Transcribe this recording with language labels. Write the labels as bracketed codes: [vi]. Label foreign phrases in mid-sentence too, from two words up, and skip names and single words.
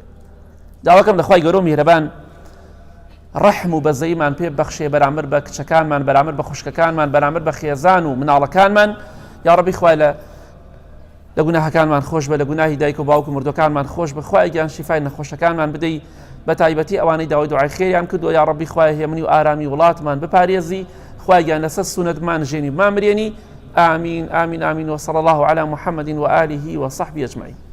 [ckb] داواکەم لە خوای گەورە و میهرەبان ڕەحم و بەزەیمان پێ بەخشێ بەرامبەر بە کچەکانمان، بەرامبەر بە خوشکەکانمان، بەرامبەر بە خێزان و مناڵەکانمان. [ar] یا ڕەبی [ckb] خوای لە گوناهەکانمان خۆش بە، لە گوناهی دایک و باوک و مردوەکانمان خۆش بە، خوای گیان شیفای نەخۆشەکانمان بدەی، بە تایبەتی ئەوانەی داوای دوعای خێریان کردووە. [ar] یا ڕەبی [ckb] خوای هێمنی و ئارامی وڵاتمان بپارێزی، خوای گیان لەسەر سونەتمان ژێنی بمامرێنی. [ar] آمین آمین آمین وصلى الله على محمد وآله وصحبه أجمعين.